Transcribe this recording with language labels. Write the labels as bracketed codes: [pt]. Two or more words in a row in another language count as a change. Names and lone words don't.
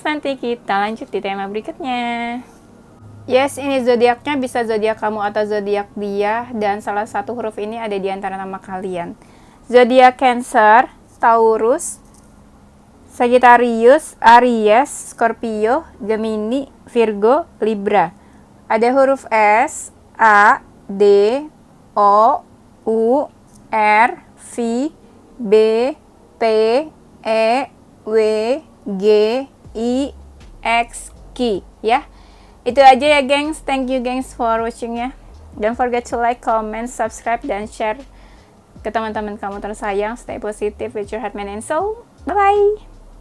[id] Nanti kita lanjut di tema berikutnya. Yes, ini zodiaknya bisa zodiak kamu atau zodiak dia, dan salah satu huruf ini ada di antara nama kalian. Zodiak Cancer, Taurus, Sagittarius, Aries, Scorpio, Gemini, Virgo, Libra. Ada huruf S, A, D, O, U, R, V, B, P, E, W, G, I, X, Q ya. Itu aja ya gengs. [en] Thank you gengs for watching ya. Don't forget to like, comment, [id] subscribe, dan share ke teman-teman kamu tersayang. [en] Stay positive with your heart, mind, and soul. Bye bye.